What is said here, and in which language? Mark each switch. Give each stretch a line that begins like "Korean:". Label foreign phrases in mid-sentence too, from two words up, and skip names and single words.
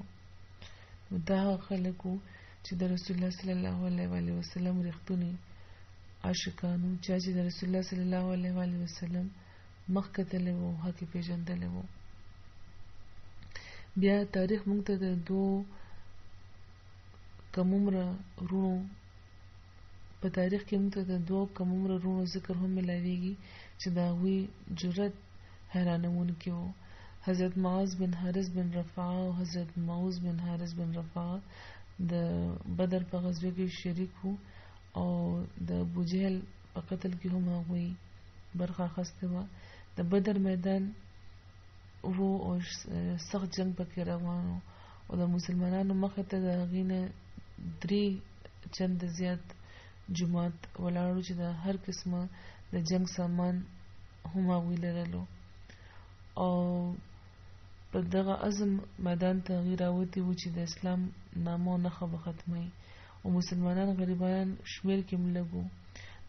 Pashto: دا هغه خلک وو چې د رسول الله
Arabic: صلی الله علیه وسلم
Pashto: رښتونی عاشقانو، چې د رسول الله
Arabic: صلی الله علیه وسلم
Pashto: مخ کتلی وو، حق یې پیژندلی وو. بیا تاریخ موږ ته د دوو کمومره رونو په تاریخ کې موږ ته د دوو کمومره رونو ذکر هم ملاویږي چې د هغوی جرأت حیرانوونکی وو. حضرت معاذ بن حارث بن رفاعه او حضرت معوذ بن حارث بن رفاعه د بدر په غزوه کې شریک وو او د ابوجهل په قتل کې هم هغوی برخه اخیستې وه. د بدر میدان وو او سخت جنگ پکې روان و او د مسلمانانو مخې ته د هغې نه 3 چنده زیات جماعت ولاړو چې د هر قسمه د جنگ سامان هم هغوی لرلو او په دغه عزم میدان ته هغوی راوتي وو چې د اسلام نامه او نښه به ختموي او مسلمانان غریبان شمېر کې هم لږ وو.